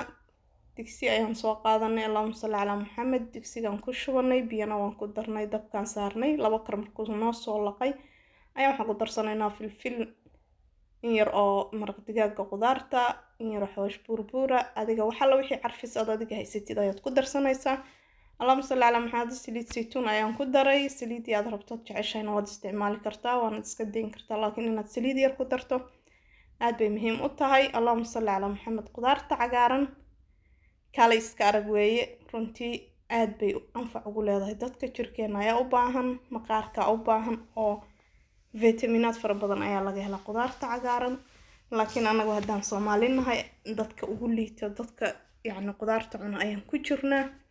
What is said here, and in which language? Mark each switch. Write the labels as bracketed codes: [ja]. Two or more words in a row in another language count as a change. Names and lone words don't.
[so] digsi ayaan soo qaadanay [ar] اللهم صل على محمد [so] digsigan ku shubanay biyana waan ku darnay dabkan saarnay 2 kar markuu noo soo laqay ayaan waxa ku darsanaynaa filfil in yar oo maraq digaaga qudaarta in yar xawaash burbura adiga waxa la wixii carfis adiga haysatid ayaad ku darsanaysaa [ar] اللهم صل على محمد [so] saliid saytuun ayaan ku daray saliid aad rabto jeceshahay waad isticmaali kartaa waana iska deyn kartaa laakiin inaad saliid yar ku darto aad bay muhiim u tahay [ar] اللهم صل على محمد [so] qudaarta cagaaran kala iska arag weeye runtii aad bay anfac ugu leedahay dadka jirkeena ayaa u baahan maqaarka u baahan oo fitamiinad fara badan ayaa laga helaa qudaarta cagaaran laakiin anagu hadaan Soomaalinahay dadka ugu liito dadka yacni qudaarta cuna ayaan ku jirnaa